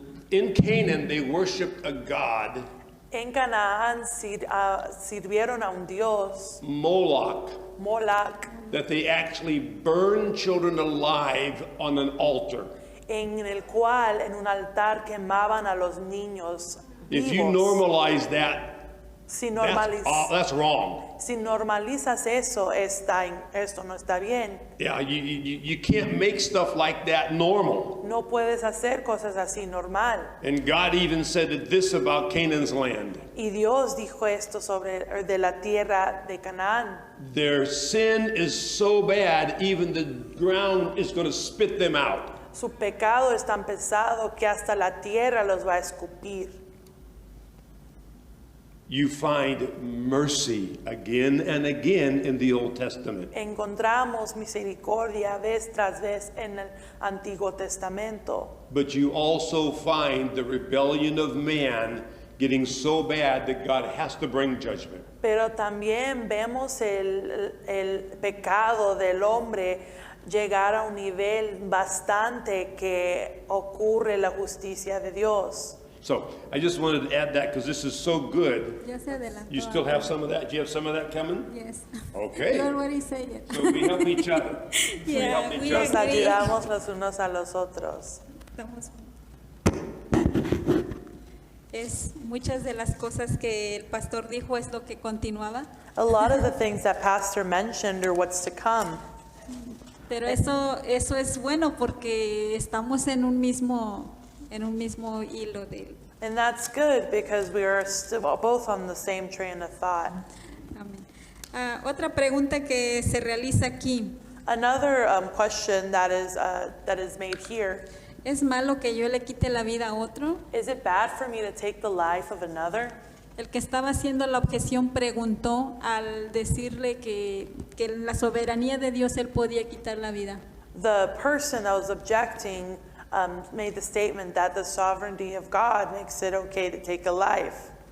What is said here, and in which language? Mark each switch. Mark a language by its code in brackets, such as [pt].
[en] In Canaan, they worshiped a god, [es] En Canaán sirvieron a un dios, [en] Moloch, [es] Moloch, [en] that they actually burned children alive on an altar. [es] en el cual en un altar quemaban a los niños [en] If you normalize that, [es] Si [en] that's wrong. [es] normalizas eso, esto no está bien. [en] Yeah, you can't make stuff like that normal. [es] No puedes hacer cosas así normal. [en] And God even said this about Canaan's land. [es] Y Dios dijo esto de la tierra de Canaán. [en] Their sin is so bad, even the ground is going to spit them out. [es] Su pecado es tan pesado que hasta la tierra los va a escupir. [en] You find mercy again and again in the Old Testament. [es] Encontramos misericordia vez tras vez en el Antiguo Testamento. [en] But you also find the rebellion of man getting so bad that God has to bring judgment. [es] Pero también vemos el pecado del hombre llegar a un nivel bastante que ocurre la justicia de Dios. [en] So I just wanted to add that because this is so good. [es] Ya se adelantó. [en] You still have some of that? Do you have some of that coming? Yes. Okay. You already said it. So we help each other. We Yeah, help each we [es] Nos [en] other. agree. [es] ayudamos los unos a los otros. Estamos- Es muchas de las cosas que el pastor dijo es lo que continuaba, [en] A lot of the things that Pastor mentioned are what's to come. [es] pero eso es bueno porque estamos en un mismo hilo de. [en] And that's good because we are still both on the same train of thought. [es] Amén. Otra pregunta que se realiza aquí. [en] Another question that is made here, [es] ¿Es malo que yo le quite la vida a otro? [en] is it bad for me to take the life of another? [es] El que estaba haciendo la objeción preguntó al decirle que en la soberanía de Dios él podía quitar la vida. [en] The person that was objecting made the statement that the sovereignty of God makes it okay to take a life.